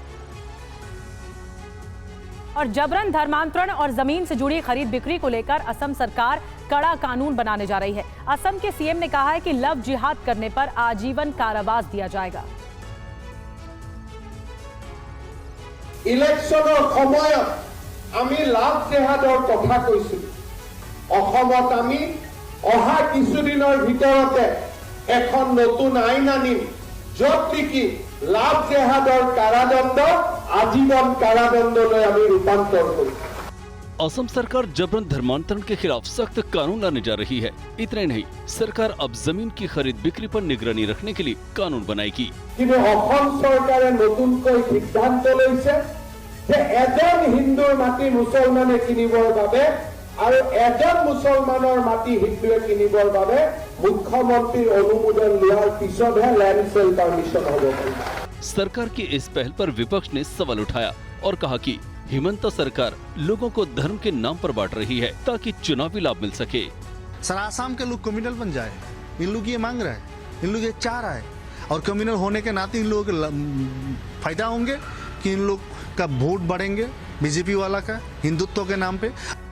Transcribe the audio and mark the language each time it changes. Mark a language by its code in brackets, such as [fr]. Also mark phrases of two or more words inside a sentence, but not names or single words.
[hi] और जबरन धर्मांतरण और जमीन से जुड़ी खरीद बिक्री को लेकर असम सरकार कड़ा कानून बनाने जा रही है। असम के सीएम ने कहा है कि लव जिहाद करने पर आजीवन कारावास दिया जाएगा। [as] इलेक्शनर সময়ত আমি লাভ জেহাদৰ কথা কৈছিলো। অসমত আমি অহা কিছুদিনৰ ভিতৰতে এখন নতুন আইন আনিম য'ত নেকি লাভ জেহাদৰ কাৰাদণ্ড আজীৱন কাৰাদণ্ডলৈ আমি रूपांतर কৰিম। [hi] असम सरकार जबरन धर्मांतरण के खिलाफ सख्त कानून लाने जा रही है। इतना नहीं, सरकार अब जमीन की खरीद बिक्री पर निगरानी रखने के लिए कानून बनाएगी। [as] কিন্তু অসম চৰকাৰে নতুনকৈ সিদ্ধান্ত লৈছে যে এজন হিন্দুৰ মাটি মুছলমানে কিনিবৰ বাবে আৰু এজন মুছলমানৰ মাটি হিন্দুৱে কিনিবৰ বাবে মুখ্যমন্ত্ৰীৰ অনুমোদন লোৱাৰ পিছতহে [en] land sale permission [as] হ'ব পাৰিব। [hi] सरकार की इस पहल पर विपक्ष ने सवाल उठाया और कहा कि हिमंता सरकार लोगों को धर्म के नाम पर बांट रही है ताकि चुनावी लाभ मिल सके। सर आसाम के लोग कम्युनल बन जाए, इन लोग ये मांग रहा है, इन लोग ये चाह रहा है, और कम्युनल होने के नाते इन लोगों के फायदा होंगे कि इन लोग का वोट बढ़ेंगे बीजेपी वाला का हिंदुत्व के नाम पे।